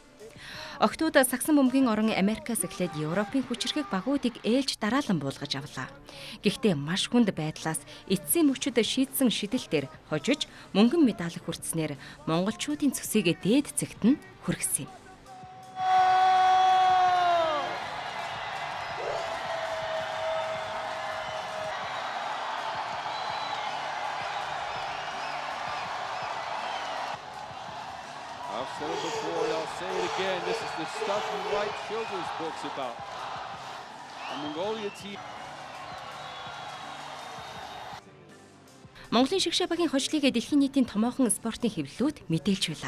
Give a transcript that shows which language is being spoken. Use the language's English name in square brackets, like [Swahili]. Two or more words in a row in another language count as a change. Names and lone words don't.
[Mongolian] Октод сагсан бөмбөгийн орон Америкаас эхлээд Европын хүчирхэг багуудыг ээлж дараалан буулгаж авлаа. Гэхдээ маш хүнд байдлаас эцсийн мөчөд шийдсэн шидэлтээр хожиж мөнгөн медаль хүртснээр монголчуудын цөсийг дээд зэгт нь хүргэсэн юм. [English] I've said it before, I'll say it again. This is the stuff you write children's books about. The Mongolia team. [Mongolian] Монголын шигшээ багийн хожлыг дэлхийн нийтийн томоохон спортын хэвлэлүүд мэдээлж байлаа.